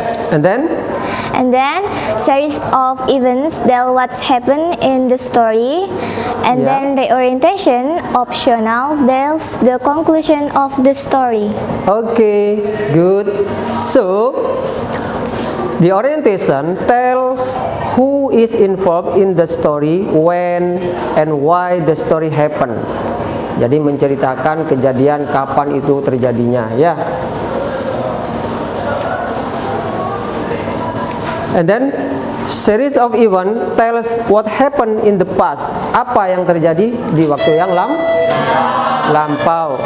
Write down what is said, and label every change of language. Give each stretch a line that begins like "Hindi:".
English: And then series of events tell what's happened in the story, and then reorientation, optional, tells the conclusion of the story. Okay, good. So the orientation tells who is involved in the story, when and why the story happened.
Indonesian: Jadi menceritakan kejadian kapan itu terjadinya, ya.
English: And then series of event tells what happened in the past.
Indonesian: Apa yang terjadi di waktu yang lampau.